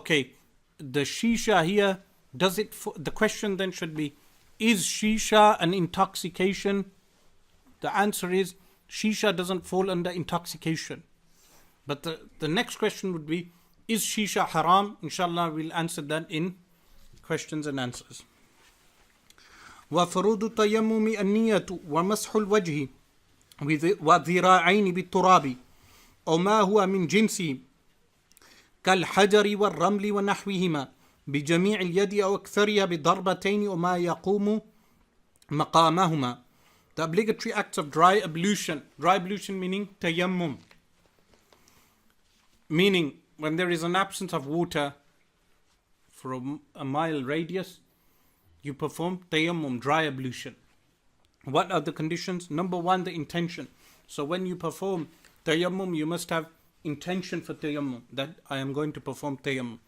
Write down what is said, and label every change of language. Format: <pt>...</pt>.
<en>Okay, the shisha here, the question then should be, is shisha an intoxication? The answer is, shisha doesn't fall under intoxication. But the next question would be, is shisha haram? Inshallah, we'll answer that in questions and answers.</en> <ar>وفروض التيمم النية ومسح الوجه والذراعين بالتراب أو ما هو من جنسه كالحجر والرمل ونحوهما بجميع اليد أو أكثرها بضربتين وما يقوم مقامهما.</ar> <en>The obligatory acts of dry ablution. Dry ablution meaning tayammum. Meaning when there is an absence of water for a mile radius, you perform tayammum, dry ablution. What are the conditions? Number one, the intention. So when you perform tayammum, you must have intention for tayammum, that I am going to perform tayammum.</en>